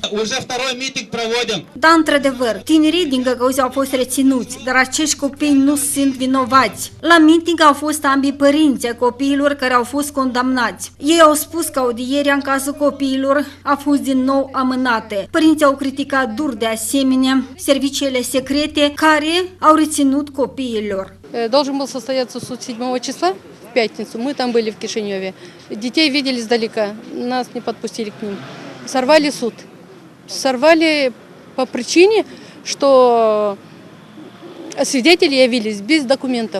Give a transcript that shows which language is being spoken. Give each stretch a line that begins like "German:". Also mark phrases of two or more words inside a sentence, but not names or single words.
Romanian: Da, într-adevăr, tinerii din Găgăuzia au fost reținuți, dar acești copii nu sunt vinovați. La meeting au fost ambii părinți ai copiilor care au fost condamnați. Ei au spus că audierea în cazul copiilor a fost din nou amânată. Părinții au criticat dur de asemenea serviciile secrete care au reținut copiilor.
Russian: Должен был состояться суд 7 числа в пятницу. Мы там были в Кишиневе. Детей видели издалека, нас не подпустили к ним. Сорвали суд. Сорвали по причине, что свидетели явились без документов.